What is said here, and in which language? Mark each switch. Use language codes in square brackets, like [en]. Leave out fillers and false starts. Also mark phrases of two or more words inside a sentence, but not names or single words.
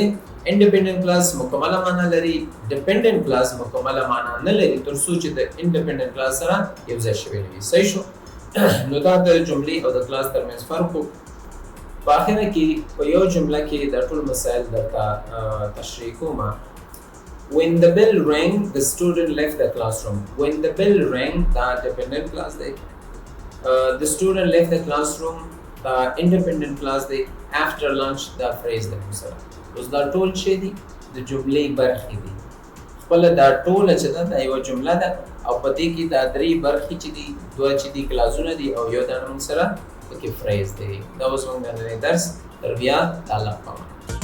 [en] independent clause [ps] مکمله معنا لري، [en] dependent clause [ps] مکمله معنا نه لري تر څو چې د [en] independent clause [ps] سره یو ځای شوی وي. صحیح شو؟ نو دا د جملې او د کلاس ترمنځ فرق و. په اخره کې په یو جمله کې دا ټول مسایل درته تشریح کوم. [en] When the bell rang, the student left the classroom. When the bell rang, دا dependent clause دی. The student left the classroom, دا independent clause دی. After lunch, [ps] دا phrase دی سره. اوس دا ټول چې دي د جملې برخې دي. خپله دا ټوله چې ده دا یوه جمله ده او په دې کې دا درې برخې چې دي، دوه چې دي کلازونه دي او یو دا موږ سره پکې phrase دی. دا اوس موږ نننی درس تر بیا تعلق کوو.